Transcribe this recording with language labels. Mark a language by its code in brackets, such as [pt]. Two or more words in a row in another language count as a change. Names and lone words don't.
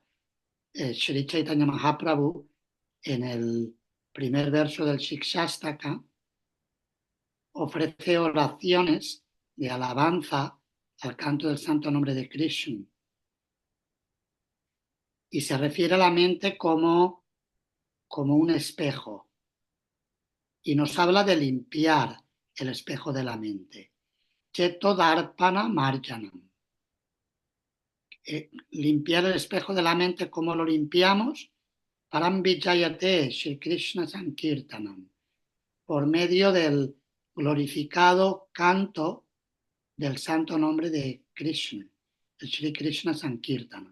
[es] Sri Chaitanya Mahaprabhu, en el primer verso del Shikshastaka, ofrece oraciones de alabanza al canto del santo nombre de Krishna. Y se refiere a la mente como un espejo. Y nos habla de limpiar el espejo de la mente. [sa] चेतो दर्पण मार्जनम्. [es] Limpiar el espejo de la mente, ¿cómo lo limpiamos? [sa] परम्बिजयते श्री कृष्ण सङ्कीर्तनम्. [es] Por medio del glorificado canto del santo nombre de Krishna, el [sa] श्री कृष्ण सङ्कीर्तनम्.